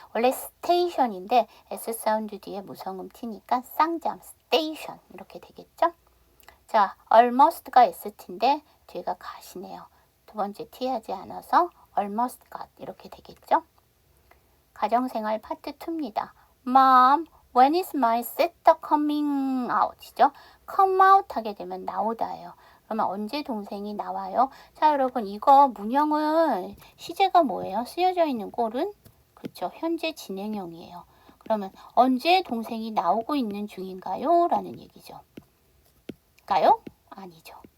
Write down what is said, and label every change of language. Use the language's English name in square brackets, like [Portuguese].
[Korean] 원래 station인데 s 사운드 뒤에 무성음 t니까 쌍잠 station 이렇게 되겠죠. 자, almost가 st인데 뒤가 got이네요. 두 번째 t 하지 않아서 [English] almost got [Korean] 이렇게 되겠죠. 가정생활 파트 2입니다. [English] Mom, when is my sister coming out이죠? [Korean] come out 하게 되면 나오다예요. 그러면 언제 동생이 나와요? 자, 여러분 이거 문형은 시제가 뭐예요? 쓰여져 있는 꼴은 그렇죠. 현재 진행형이에요. 그러면 언제 동생이 나오고 있는 중인가요? 라는 얘기죠. 가요? 아니죠.